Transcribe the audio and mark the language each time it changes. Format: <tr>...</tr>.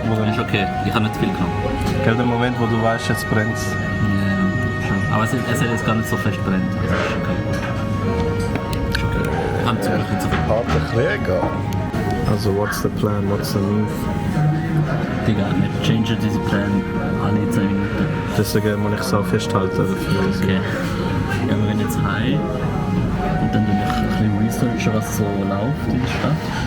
<de>Ist okay, ich habe nicht viel genommen. Gell, der Moment, wo du weißt, jetzt brennt es. Ja, schon. Aber es hat jetzt gar nicht so fest brennt. Also ist okay. Ist okay. Wir haben zum Glück nicht so viel. Harter Krieger.</de> <en>Also, what's the plan, what's the move?</en> <de>Digga, wir changen diese Plan alle 10 Minuten. Deswegen muss ich es auch festhalten dafür. Okay. Ja, wir gehen jetzt heim und dann tue ich ein bisschen researchen, was so läuft in der Stadt.</de>